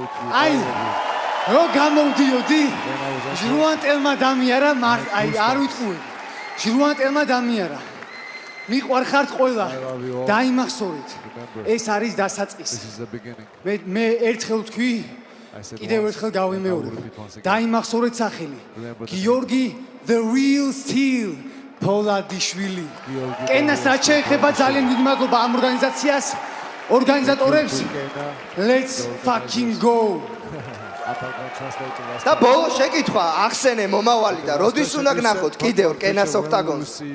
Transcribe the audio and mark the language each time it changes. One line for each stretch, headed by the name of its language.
Georgian: აი რო გამოვდიოდი ჟრუანტელმა დამიარა, აი არ ვიტყუე. ჟრუანტელმა დამიარა. მიყვარხართ ყველა. დაიმახსოვრეთ. ეს არის დასაწყისი. მე ერთხელ ვთქვი კიდევ ერთხელ გავიმეორებ. დაიმახსოვრეთ სახელი. გიორგი the real steel Poladishvili. კენას რაც შეეხება ძალიან დიდი მადლობა ამ ორგანიზაციას, ორგანიზატორებს.
English: Let's fucking go.
Georgian: და ბოლო შეკითხვა, ახსენე მომავალი და როდის უნდა გნახოთ კიდევ რკენას ოქტაგონს?